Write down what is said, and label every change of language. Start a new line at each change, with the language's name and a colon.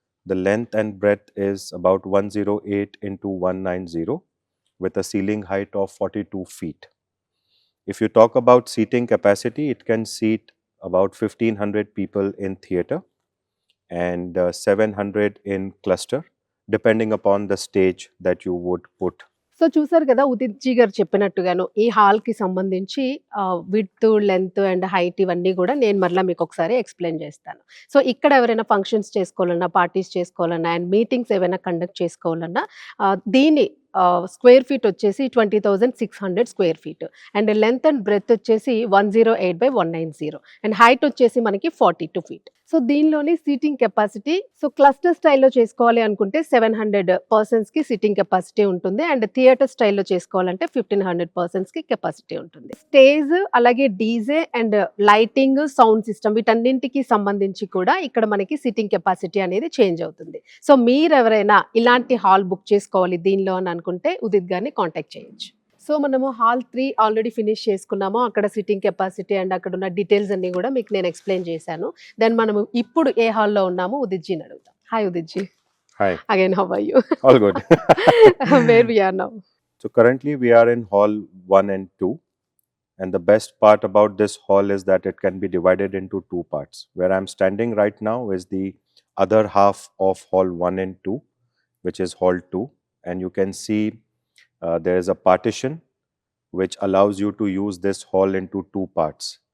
English: The length and breadth is about 108 into 190 with a ceiling height of 42 feet. If you talk about seating capacity, it can seat about 1500 people in theatre and 700 in cluster, depending upon the stage that you would put.
Telugu: So చూసారు కదా Udit G గారు చెప్పినట్టుగాను ఈ హాల్కి సంబంధించి width length and height ఇవన్నీ కూడా నేను మరలా మీకు ఒకసారి ఎక్స్ప్లెయిన్ చేస్తాను. సో ఇక్కడ ఎవరైనా ఫంక్షన్స్ చేసుకోవాలన్నా, పార్టీస్ చేసుకోవాలన్నా అండ్ మీటింగ్స్ ఏవైనా కండక్ట్ చేసుకోవాలన్నా దీని స్క్వేర్ ఫీట్ వచ్చేసి 20,600 square feet and length and breath వచ్చేసి 108/190 అండ్ హైట్ వచ్చేసి మనకి 42 ఫీట్. సో దీనిలోని సీటింగ్ కెపాసిటీ సో క్లస్టర్ స్టైల్లో చేసుకోవాలి అనుకుంటే 700 పర్సన్స్కి సీటింగ్ కెపాసిటీ ఉంటుంది అండ్ థియేటర్ స్టైల్లో చేసుకోవాలంటే 1500 పర్సన్స్కి కెపాసిటీ ఉంటుంది. స్టేజ్ అలాగే DJ and lighting sound system వీటన్నింటికి సంబంధించి కూడా ఇక్కడ మనకి సీటింగ్ కెపాసిటీ అనేది చేంజ్ అవుతుంది. సో మీరు ఎవరైనా ఇలాంటి హాల్ బుక్ చేసుకోవాలి దీనిలో అని అనుకుంటే ఉదిత్ గారిని కాంటాక్ట్ చేయొచ్చు. సో మనము హాల్ 3 ఆల్రెడీ ఫినిష్ చేసుకున్నాము. అక్కడ సిట్టింగ్ కెపాసిటీ అండ్ అక్కడ ఉన్న డీటెయిల్స్ అన్ని కూడా మీకు నేను ఎక్స్ప్లెయిన్ చేశాను. దెన్ మనము ఇప్పుడు ఏ హాల్లో ఉన్నాము ఉదిత్ జీని అడుగుతాం. Hi Udit G.
English: Hi. Again, how are you? All good. Where we are now? So currently we are in hall 1 and 2, and the best part about this hall is that it can be divided into two parts. Where I'm standing right now is the other half of hall 1 and 2, which is hall 2, and you can see there is a partition which allows you to use this hall into two parts.